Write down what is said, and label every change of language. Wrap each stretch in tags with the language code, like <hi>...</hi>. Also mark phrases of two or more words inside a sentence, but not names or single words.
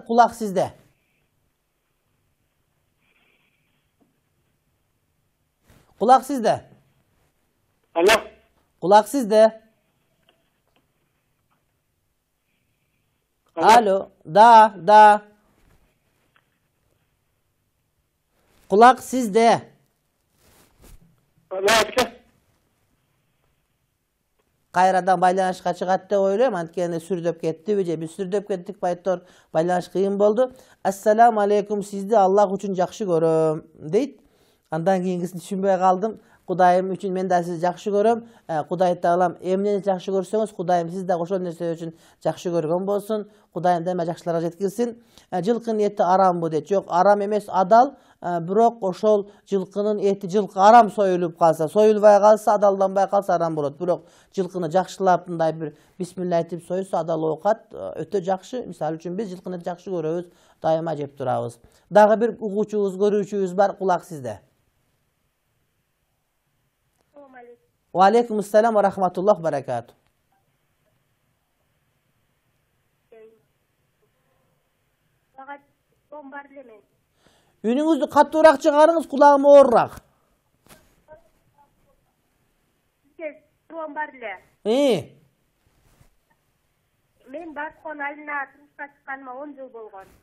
<ky>Кулак сизде. Кулак сизде. Алло. Кулак сизде. Алло. Да. Кулак сизде. Кайрадан байланышка чыгат деп ойлойм, анткени сүрдөп кеттиби же биз сүрдөп кеттик байтор, байланыш кыйын болду.</ky> <ar>السلام عليكم,</ar> <ky>сизди Аллах үчүн жакшы көрөм дейт. Андан кийинкисин түшүнбөй калдым. Кудайым үчүн мен да сизди жакшы көрөм. Кудай таалам эмнени жакшы көрсөңүз, Кудайым сиз да ошол нерсе үчүн жакшы көргөн болсун. Кудайым дайыма жакшыларга жеткирсин. Жылкынын эти арамбы дейт. Жок, арам эмес, адал. Бирок ошол жылкынын эти, жылкы арам союлуп калса, союлбай калса, адалданбай калса арам болот. Бирок жылкыны жакшылап мындай бир бисмилла айтып союса, адал оокат өтө жакшы. Мисалы үчүн биз жылкыны жакшы көрөбүз, дайыма жеп турабыз. Дагы бир угуучубуз, көрүүчүбүз бар. Кулак сизде.</ky> <ar>و عليكم السلام و رحمة الله بركاته.</ar> <ky>Үнүңүздү каттуураак чыгарыңыз, кулагым оорураак. Мен Барскон айылына турмушка чыкканыма 10 жыл болгон.</ky>